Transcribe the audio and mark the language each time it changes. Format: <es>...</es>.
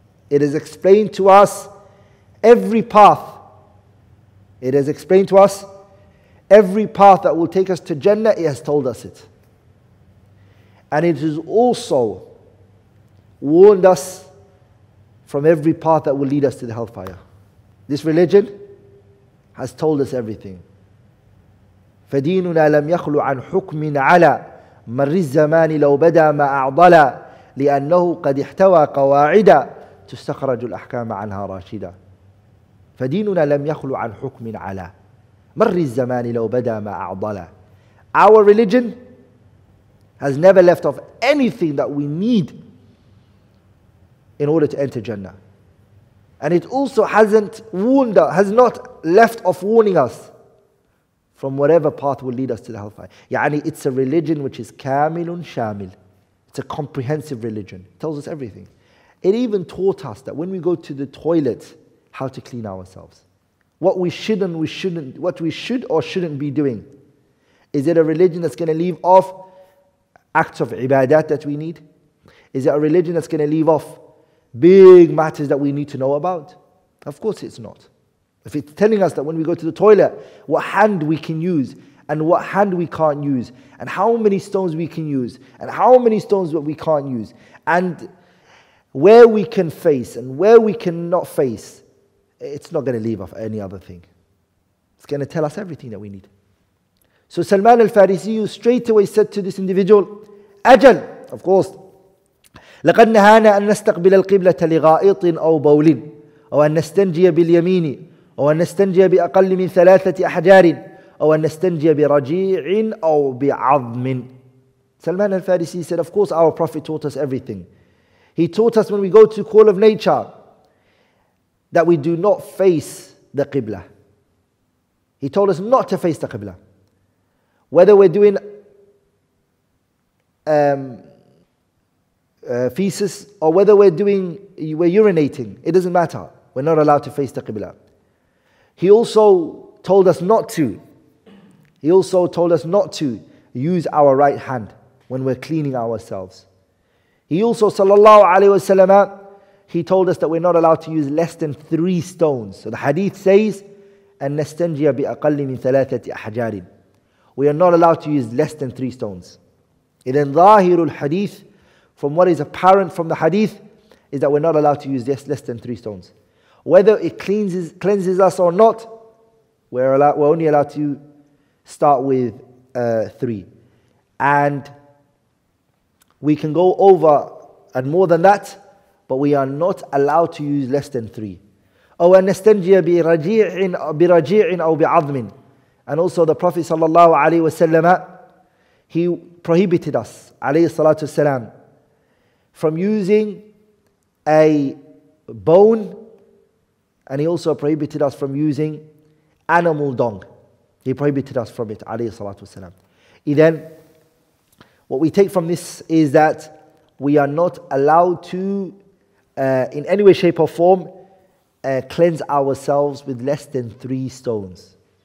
<en>It has explained to us every path. It has explained to us every path that will take us to Jannah. It has told us it. And it has also warned us from every path that will lead us to the hellfire. This religion has told us everything.</en> <ar>فديننا لم يخلو عن حكم على مر الزمان لو بدا ما أعضل لأنه قد احتوى قواعد تستخرج الأحكام عنها راشدة. فديننا لم يخلو عن حكم على مر الزمان لو بدا ما أعضل.</ar> <en>Our religion has never left off anything that we need in order to enter Jannah. And it also has not left off warning us from whatever path will lead us to the hellfire. Yani it's a religion which is kamilun shamil. It's a comprehensive religion. It tells us everything. It even taught us that when we go to the toilet, how to clean ourselves. What we should or shouldn't be doing. Is it a religion that's going to leave off acts of ibadat that we need? Is it a religion that's going to leave off big matters that we need to know about? Of course it's not. If it's telling us that when we go to the toilet, what hand we can use and what hand we can't use, and how many stones we can use, and how many stones that we can't use, and where we can face and where we cannot face, it's not going to leave off any other thing. It's going to tell us everything that we need. So Salman al-Farisi straight away said to this individual, Ajal, of course,</en> <ar>لقد نهانا أن نستقبل القبلة لغائط أو بول أو أن نستنجي باليمين أو أن نستنجي بأقل من 3 أحجار أو أن نستنجي برجيع أو بعظم.</ar> <en>Salman al-Farisi said, of course our Prophet taught us everything. He taught us when we go to call of nature that we do not face the Qibla. He told us not to face the Qibla. Whether we're doing feces or whether we're urinating, it doesn't matter. We're not allowed to face the Qibla. He also told us not to. He also told us not to use our right hand when we're cleaning ourselves. He also, sallallahu alaihi wasallam, he told us that we're not allowed to use less than 3 stones. So the hadith says,</en> <ar>أن نستنجي بأقل من 3 أحجار.</ar> <en>We are not allowed to use less than 3 stones.</en> <ar>إذن ظاهر الحديث,</ar> <en>from what is apparent from the hadith, is that we're not allowed to use less than 3 stones. Whether it cleanses us or not, we're only allowed to start with 3. And we can go over and more than that, but we are not allowed to use less than 3.</en> <ar>أو أن نستنجي برجيع أو بعظم.</ar> <en>And also the Prophet sallallahu alaihi wasallam, he prohibited us, alayhi salatu wasalam, from using a bone, and he also prohibited us from using animal dung. He prohibited us from it, alayhi salatu wasalam. Then, what we take from this is that we are not allowed to, in any way, shape or form, cleanse ourselves with less than 3 stones.</en>